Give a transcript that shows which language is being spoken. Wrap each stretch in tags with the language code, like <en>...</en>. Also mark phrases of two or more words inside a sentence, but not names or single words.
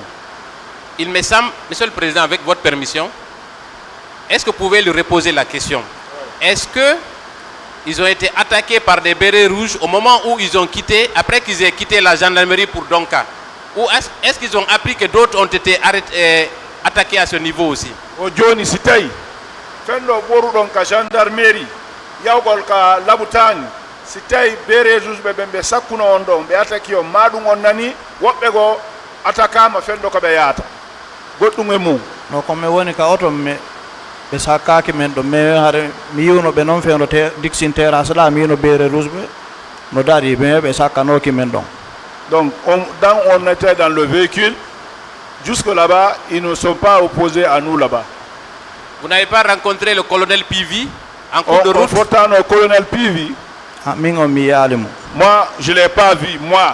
<fr>Il me semble, Monsieur le Président, avec votre permission, est-ce que vous pouvez lui reposer la question? Est-ce qu'ils ont été attaqués par des bérets rouges au moment où ils ont quitté, après qu'ils aient quitté la gendarmerie pour Donka? Ou est-ce qu'ils ont appris que d'autres ont été attaqués à ce niveau aussi?</fr> <ff>O Johnny Sitay, fendo boru Donka gendarmerie, yawgol ka labutani. Si tawi</ff> <fr>bere rouge</fr> <ff>ɓe sakkuno on ɗon ɓe attaque o maɗum on nani woɓɓe go attaquama fendo ko ɓe yahata goɗɗum e mum no komi woni ka oto ɓe sakkaki men ɗo mais haade mi yiwno ɓe noon fewno dixine terrasse ɗa mi yino</ff> <fr>bere rouge</fr> <ff>ɓe no dari mais ɓe sakkanoki men ɗon.</ff> <fr>Donc on était dans le véhicule jusque là-bas, ils ne sont pas opposés à nous là-bas. Vous n'avez pas rencontré le colonel Pivi en cours de route? Pourtant le colonel Pivi, moi, je ne l'ai pas vu, moi.</fr>